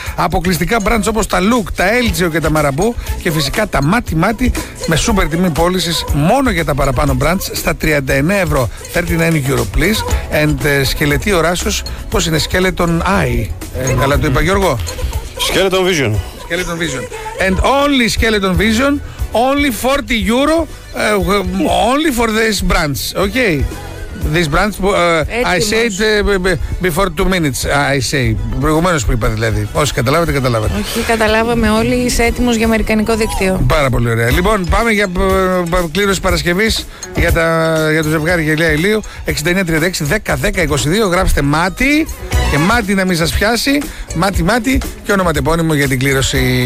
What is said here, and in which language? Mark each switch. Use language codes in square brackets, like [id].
[el] Αποκλειστικά brands όπως τα Look, τα Elgio και τα Marabou και φυσικά τα Μάτι Μάτι με σούπερ τιμή πώλησης μόνο για τα παραπάνω brands στα 39 ευρώ. [en] 39 euro please. And [el] σκελετή οράσεως, πώς είναι, [en] Skeleton Eye. [el] Καλά το είπα, Γιώργο. [en] Skeleton Vision. Skeleton Vision. And only Skeleton Vision, only 40 euro, only for this brands, okay? This brands, I said before 2 minutes, I say. [el] Προηγουμένως που είπα δηλαδή. Όσοι καταλάβατε, καταλάβατε. Όχι, okay, καταλάβαμε όλοι, είσαι έτοιμος για αμερικανικό δίκτυο. Πάρα πολύ ωραία. Λοιπόν, πάμε για κλήρωση Παρασκευής για το ζευγάρι γυαλιά ηλίου. 6936 10 10 22, γράψτε Μάτι. Και Μάτι να μην σας πιάσει, Μάτι Μάτι και ονοματεπώνυμο για την κλήρωση.